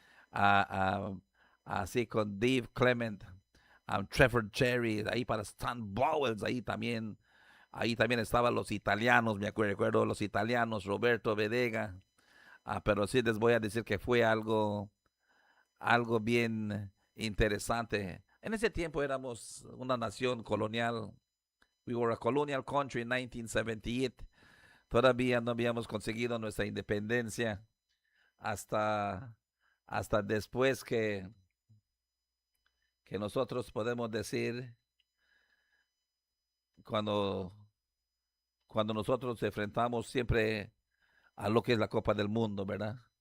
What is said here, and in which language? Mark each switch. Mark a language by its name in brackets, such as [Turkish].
[Spanish] ah, Así con Dave Clement, Trevor Cherry, ahí para Stan Bowles, ahí también estaban los italianos, recuerdo los italianos, Roberto Vedega. Pero sí les voy a decir que fue algo bien interesante. En ese tiempo éramos una nación colonial. [English] We were a colonial country in 1978. [Spanish] Todavía no habíamos conseguido nuestra independencia hasta, hasta después que nosotros podemos decir cuando, cuando nosotros nos enfrentamos siempre a lo que es la Copa del Mundo, ¿verdad?